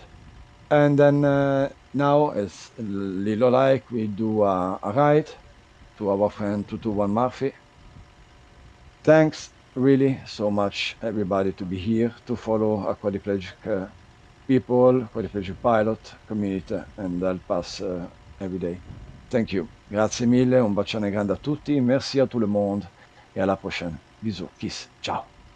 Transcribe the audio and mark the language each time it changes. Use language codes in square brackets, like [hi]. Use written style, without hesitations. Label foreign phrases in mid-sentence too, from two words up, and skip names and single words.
[en] And then now, as Lilo like, we do a ride to our friend 221 Murphy. Thanks really so much, everybody, to be here, to follow a Quadriplegic people, Quadriplegic pilot community, and help us every day. Thank you. [it] Grazie mille, un bacione grande a tutti, [fr] merci à tout le monde, et à la prochaine. Bisous, [en] kiss, ciao.